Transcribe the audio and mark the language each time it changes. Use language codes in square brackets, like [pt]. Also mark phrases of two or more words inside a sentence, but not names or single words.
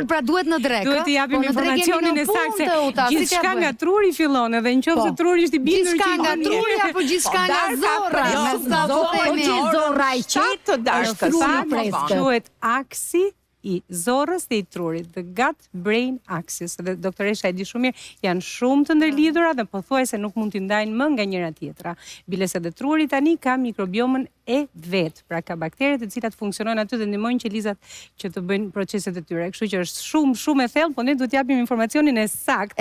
[sq] Por pra duhet në drekë. Duhet të japim informacionin e saktë. Gjithçka nga truri fillon, edhe nëse truri është i bindur gjithçka nga truri apo gjithçka nga zorra. Zorra i qetë të darkës. Quhet aksi i zorrës dhe i trurit, [en] the gut-brain axis, [sq] dhe doktoresha e di shumë mirë, janë shumë të ndërlidhura dhe pothuajse nuk mund t'i ndajnë më nga njëra tjetra. Biles edhe truri tani ka mikrobiomën e vet, pra ka bakteret e cilat funksionojnë aty dhe ndihmojnë qelizat që të bëjnë proceset e tyre. Kështu që është shumë e thellë, po ne duhet t'japim informacionin e saktë.